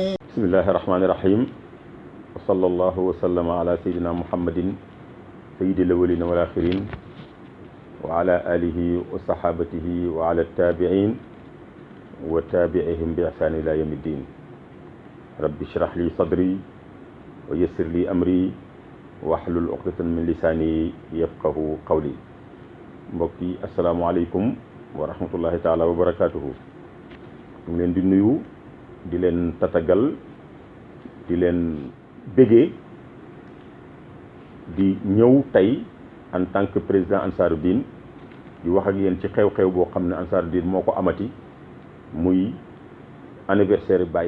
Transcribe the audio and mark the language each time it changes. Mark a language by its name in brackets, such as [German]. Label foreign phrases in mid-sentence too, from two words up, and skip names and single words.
[Arabic] بسم الله الرحمن الرحيم وصلى الله وسلم على سيدنا محمد سيد الأولين والآخرين وعلى آله وصحابته وعلى التابعين وتابعهم بإحسان إلى يوم الدين. رب اشرح لي صدري ويسر لي أمري واحلل عقدة من لساني يفقه قولي. mbokki السلام عليكم ورحمة الله تعالى وبركاته. [Wolof] ñu leen di nuyu di leen tatagal di leen bégee di ñëw tey [French] en tant que président [Wolof] Ansaarud-Din di wax ak yéen ci xew-xew boo xam ne Ansaarud-Din moo ko amati muy anniversaire Baye.